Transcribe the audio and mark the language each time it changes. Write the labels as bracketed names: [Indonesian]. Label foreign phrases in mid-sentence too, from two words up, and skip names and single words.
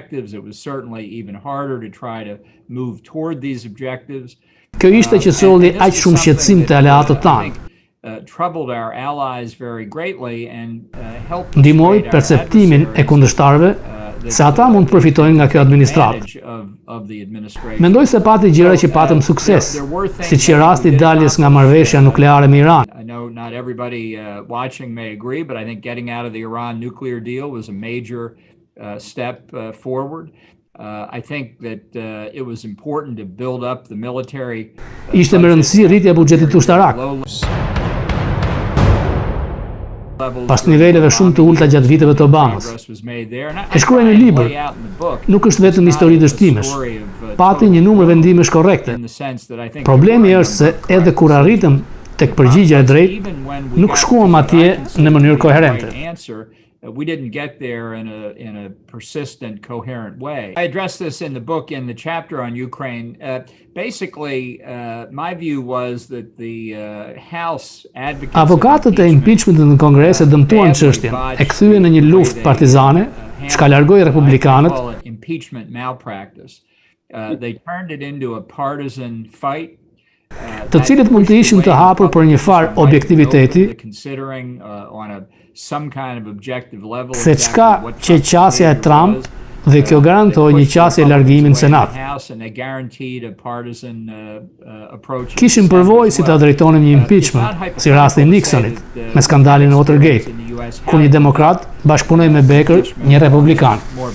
[Albanian] Kjo ishte që solli aq shumë shqetësim te aleatët tanë. Ndihmoi perceptimin e kundërshtarëve se ata mund të përfitojnë nga kjo administratë. Mendoj se pati gjëra që patëm sukses, siç që rasti I daljes nga marrëveshja nukleare me Iran. [English] I know not everybody watching may agree, but I think getting out of the Iran nuclear deal was a major step forward. I think that it was important to build up the military. [Albanian] Ishte me rëndësi rritja e buxhetit ushtarak. Pas niveleve shumë të ulta gjatë viteve të Obamës. E shkruaj në libër, nuk është vetëm histori dështimesh. Pati një numër vendimesh korrekte. Problemi është se edhe kur arritëm tek përgjigjja e drejtë, nuk shkuam atje në mënyrë koherente. [English] We didn't get there in a persistent, coherent way. I addressed this in the book, in the chapter on Ukraine. Basically, my view was that the House advocates... [Albanian] Avokatët e impeachmentit në Kongres e dëmtuan çështjen, e kthyen në një luftë partizane, çka largoi republikanët. [English] Impeachment malpractice. They turned it into a partisan fight. [Albanian] Të cilët mund të ishin të hapur për një farë objektiviteti, se çka që qasja e Trump dhe kjo garantoi një qasje largimi në Senat. Kishin përvojë si ta drejtonin një impeachment, si rasti Nixonit, me skandalin Watergate, ku një demokrat bashkëpunoi me Baker, një republikan.